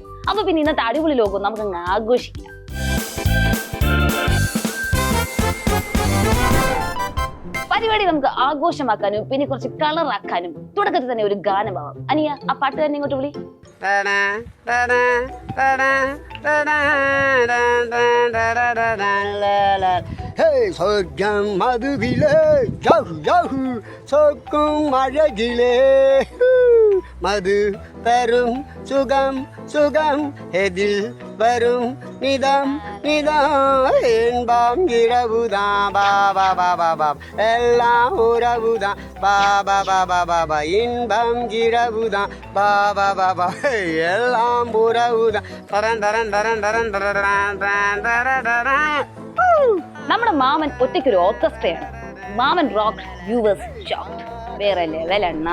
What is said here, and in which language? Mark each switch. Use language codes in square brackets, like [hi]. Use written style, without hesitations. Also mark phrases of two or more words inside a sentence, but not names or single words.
[ml] അപ്പൊ പിന്നെ ഇന്നത്തെ അടിപൊളി ലോകം നമുക്ക് അങ്ങ് ആഘോഷിക്കാം. പരിപാടി നമുക്ക് ആഘോഷമാക്കാനും പിന്നെ കുറച്ച് കളറാക്കാനും തുടക്കത്തിൽ തന്നെ ഒരു ഗാനമാവാം. അനിയ, ആ പാട്ട് തന്നെ ഇങ്ങോട്ട് വിളി. [ta] சொர்க்கம் மதுவிலே சொக்கும் அழகிலே மது தரும் சுகம் சுகம் எதில் வரும் நிதம் நிதம் இன்பம் இரவுதான் பாபா பாபா பாபா எல்லாம் உறவுதான் பாபா பாபா பாபா இன்பம் இரவுதான் பாபா பாபா எல்லாம் உறவுதான் தரன் தரன் தரன் தரன் தரன் தரன். [ml] നമ്മുടെ മാമൻ ഒറ്റയ്ക്കൊരു ഓർക്കസ്ട്രയാണ്. മാമൻ [en] rock yours shot [ml] വേറെ ലെവലെണ്ണ.